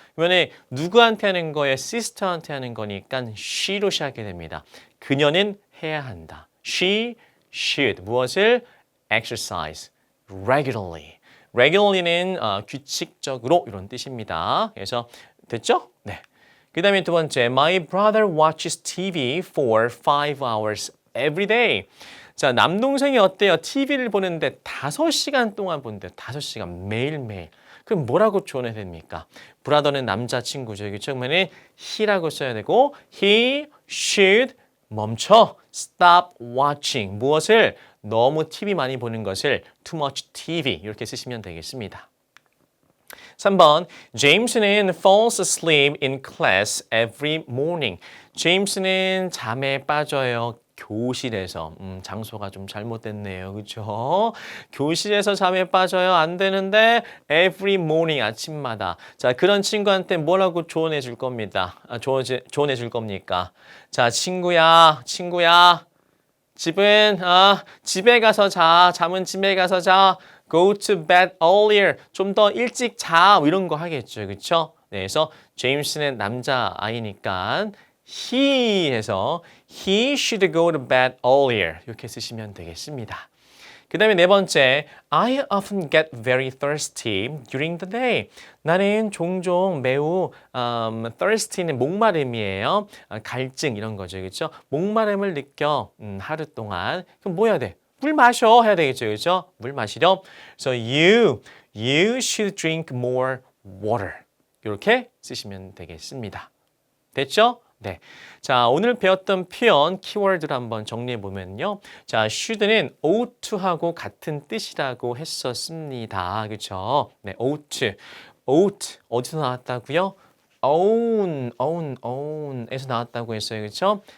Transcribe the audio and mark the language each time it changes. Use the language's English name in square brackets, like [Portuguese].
[Korean] 이번에 누구한테 하는 거예요? 시스터한테 하는 거니까 she로 시작하게 됩니다. 그녀는 해야 한다. [English] She should. [Korean] 무엇을? [English] Exercise regularly. [Korean] regularly는 규칙적으로 이런 뜻입니다. 그래서 됐죠? 네. 그 다음에 두 번째, [English] My brother watches TV for 5 hours every day. [Korean] 자, 남동생이 어때요? TV를 보는데 5시간 동안 본대요. 5시간 매일매일. 그럼 뭐라고 조언해야 됩니까? 브라더는 남자친구죠. 그렇죠? 그러면 he라고 써야 되고 [English] he should [Korean] 멈춰. [English] stop watching. [Korean] 무엇을? 너무 TV 많이 보는 것을 [English] too much TV [Korean] 이렇게 쓰시면 되겠습니다. 3번, 제임스는 [English] falls asleep in class every morning. [Korean] 제임스는 잠에 빠져요. 교실에서. 장소가 좀 잘못됐네요. 그렇죠? 교실에서 잠에 빠져요. 안 되는데 [English] every morning [Korean] 아침마다. 자, 그런 친구한테 뭐라고 조언해 줄 겁니다. 조언해 줄 겁니까? 자, 친구야. 집에 가서 자. 잠은 집에 가서 자. [English] Go to bed earlier. [Korean] 좀 더 일찍 자. 뭐 이런 거 하겠죠. 그렇죠? 네, 그래서 제임스는 남자아이니까 [English] he [Korean] 해서 [English] he should go to bed earlier. [Korean] 이렇게 쓰시면 되겠습니다. 그 다음에 네 번째, [English] I often get very thirsty during the day. [Korean] 나는 종종 매우 thirsty는 목마름이에요. 갈증 이런 거죠. 그렇죠? 목마름을 느껴 하루 동안. 그럼 뭐 해야 돼? 물 마셔 해야 되겠죠. 그렇죠? 물 마시렴. [English] So you should drink more water. [Korean] 이렇게 쓰시면 되겠습니다. 됐죠? 네. 자, 오늘 배웠던 표현, 키워드를 한번 정리해 보면요. 자, should는 ought to하고 같은 뜻이라고 했었습니다. 그렇죠? 네, ought. ought 어디서 나왔다고요? own에서 나왔다고 했어요. 그렇죠?